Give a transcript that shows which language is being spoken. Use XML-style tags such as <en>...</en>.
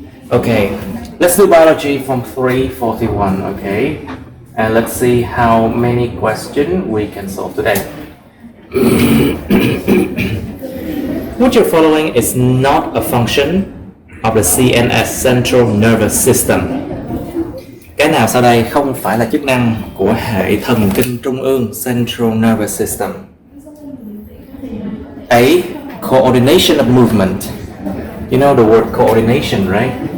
<en>Okay, let's do biology from 341, okay? And let's see how many questions we can solve today. What you're following is not a function of the CNS, Central Nervous System.</en> <vi>Cái nào sau đây không phải là chức năng của hệ thần kinh trung ương, Central Nervous System.</vi> <en>A. Coordination of movement. You know the word coordination, right?</en>